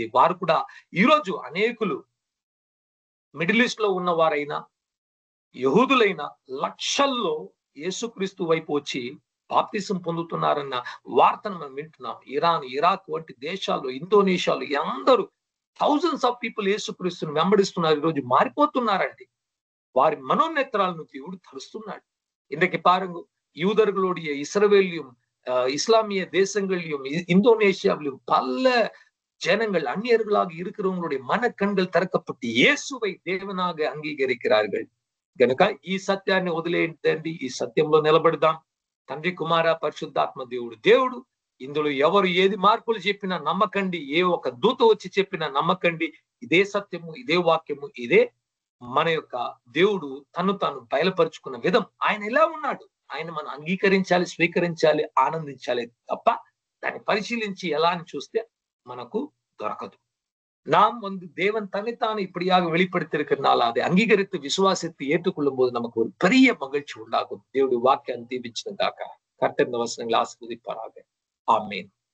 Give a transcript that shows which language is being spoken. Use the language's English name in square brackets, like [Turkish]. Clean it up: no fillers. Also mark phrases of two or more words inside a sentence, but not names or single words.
[Telugu] వారు కూడా ఈరోజు అనేకులు మిడిల్ ఈస్ట్ లో ఉన్న వారైనా యహూదులైన లక్షల్లో యేసుక్రీస్తు వైపు వచ్చి బాప్తిసం పొందుతున్నారన్న వార్తను మనం వింటున్నాం. ఇరాన్, ఇరాక్ వంటి దేశాల్లో, ఇండోనేషియాలో అందరూ [English] thousands of people [Telugu] యేసుక్రీస్తుని వెంబడిస్తున్నారు. ఈరోజు మారిపోతున్నారండి. వారి మనోనేత్రాలను దేవుడు తరుస్తున్నాడు. [Tamil] இன்றைக்கு பாருங்க, யூதர்களுடைய இஸ்ரவேலியும் இஸ்லாமிய தேசங்களிலும் இந்தோனேஷியாவிலும் பல ஜனங்கள் அந்நியர்களாக இருக்கிறவங்களுடைய மனக்கண்கள் திறக்கப்பட்டு இயேசுவை தேவனாக అంగీకరిக்கிறார்கள். [Telugu] గనుక ఈ సత్యాన్ని వదిలేయండి, ఈ సత్యంలో నిలబడదాం. తండ్రి కుమార పరిశుద్ధాత్మ దేవుడు ఇందులో ఎవరు ఏది మార్పులు చెప్పినా నమ్మకండి, ఏ ఒక దూత వచ్చి చెప్పినా నమ్మకండి. ఇదే సత్యము, ఇదే వాక్యము, ఇదే మన యొక్క దేవుడు తను తాను బయలుపరుచుకున్న విధం. ఆయన ఎలా ఉన్నాడు? ఆయన మనం అంగీకరించాలి, స్వీకరించాలి, ఆనందించాలి తప్ప దాన్ని పరిశీలించి ఎలా అని చూస్తే మనకు దొరకదు. [Tamil] நாம் தேவன் தன்னைத்தான் இப்படியாக வெளிப்படுத்தியிருக்கிறனால அதை அங்கீகரித்து விசுவாசித்து ஏற்றுக்கொள்ளும் போது நமக்கு ஒரு பெரிய மகிழ்ச்சி உண்டாகும். தேவனுடைய வாக்கியம் தீபிச்சதாக கர்த்தர் இந்த வசனங்களை ஆசீர்வதிப்பாராக. ஆமென்.